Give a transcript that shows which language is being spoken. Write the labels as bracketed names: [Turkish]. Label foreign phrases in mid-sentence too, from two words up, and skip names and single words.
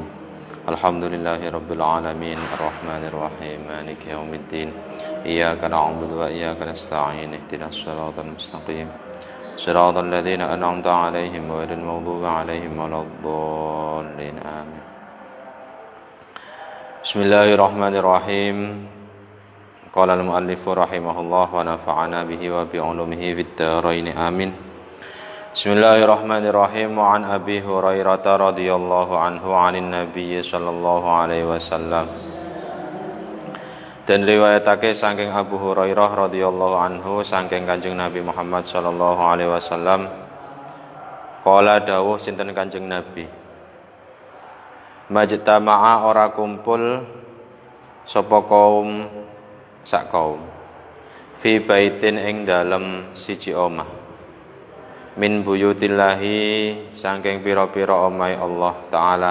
[Arabic] الحمد لله رب العالمين الرحمن الرحيم مالك يوم الدين إياك نعبد وإياك نستعين اهدنا الصراط المستقيم صراط الذين أنعمت عليهم غير المغضوب عليهم ولا الضالين آمين. Bismillahirrahmanirrahim. قال المؤلف رحمه الله ونفعنا به وبعلومه في الدارين آمين. Bismillahirrahmanirrahim. وعن أبي هريرة رضي الله عنه عن النبي صلى الله عليه وسلم. [Javanese] Dan riwayatake saking Abu Hurairah [Arabic] رضي الله عنه [Javanese] saking Kanjeng Nabi Muhammad [Arabic] صلى الله عليه وسلم. [Javanese] Qala dawuh sinten Kanjeng Nabi, majtama'a ora kumpul sapa kaum sak kaum [Arabic] في بيت [Javanese] ing dalem siji omah [Arabic] من بيوت الله [Javanese] saking pira-pira omahe [Arabic] الله تعالى